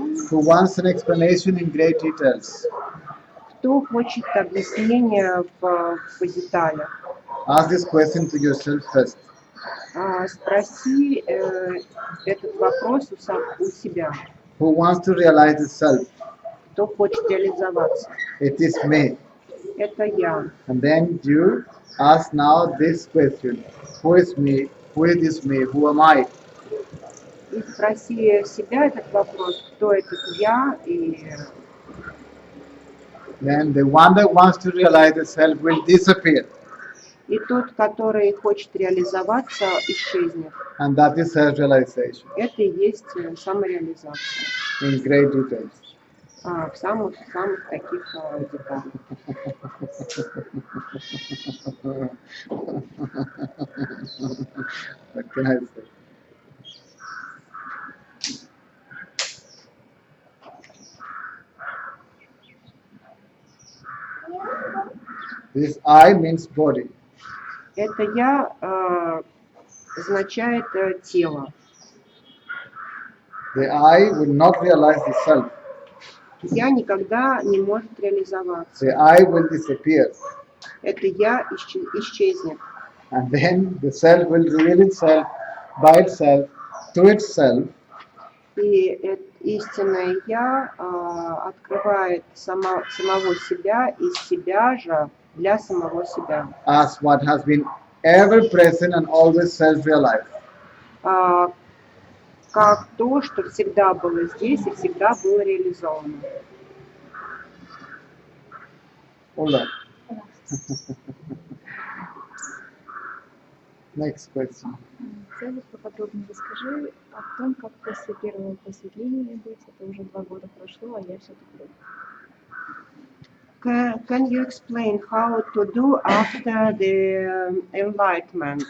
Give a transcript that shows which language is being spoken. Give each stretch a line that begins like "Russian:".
English: Who wants an explanation in great details?
Russian: Кто хочет объяснения в деталях?
English: Ask this question to yourself first.
Russian: Спроси этот вопрос у себя.
English: Who wants to realize the self?
Russian: Кто хочет реализоваться?
English: It is me.
Russian: Это я.
English: And then you ask now this question. Who is me? Who is this me? Who am I?
Russian: И спроси себя этот вопрос, кто этот я, и
English: then the one that wants to realize the self will disappear.
Russian: тот, который хочет реализоваться, исчезнет.
English: And that is self-realization
Russian: Это и есть самореализация
English: in great details.
Russian: в самых таких деталях.
English: What can I say? This I means body.
Russian: Это я означает тело.
English: The I will not realize the self.
Russian: Я никогда не может реализоваться.
English: The I will disappear.
Russian: Это я исчезнет.
English: And then the self will reveal itself by itself to itself.
Russian: И истинное я открывает самого себя из себя же для самого себя.
English: As what has been ever present and always self-realized.
Russian: Как то, что всегда было здесь и всегда было реализовано.
English: Hold on. Next question.
Russian: Цезарь, поподробнее расскажи о том, как после первого просветления быть. Это уже 2 года прошло, а я все тут.
English: Can you explain how to do after the enlightenment?